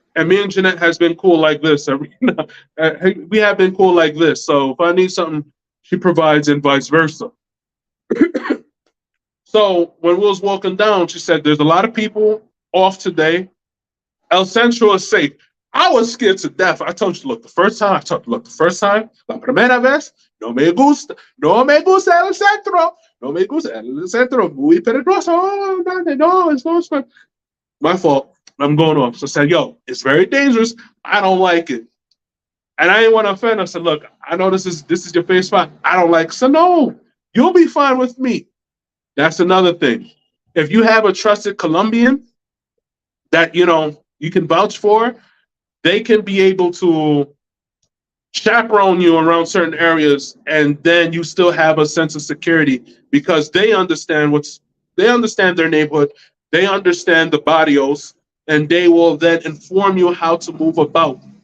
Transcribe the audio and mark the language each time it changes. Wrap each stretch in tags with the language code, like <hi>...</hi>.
<en>And me and Jeanette has been cool like this. We have been cool like this. So if I need something, she provides and vice versa. So when we was walking down, she said, "There's a lot of people off today. El Centro is safe." I was scared to death. I told you, look, the first time,</en> <es>la primera vez, no me gusta el centro, no me gusta el centro, muy peligroso, no,</es> <en>it's no fun. My fault. I'm going off. So I said, yo, it's very dangerous. I don't like it. And I didn't want to offend her. I said, look, I know this is your favorite spot. I don't like it. So no, you'll be fine with me. That's another thing. If you have a trusted Colombian that you can vouch for, they can be able to chaperone you around certain areas, and then you still have a sense of security because they understand their neighborhood, they understand the barrios, and they will then inform you how to move about.</en>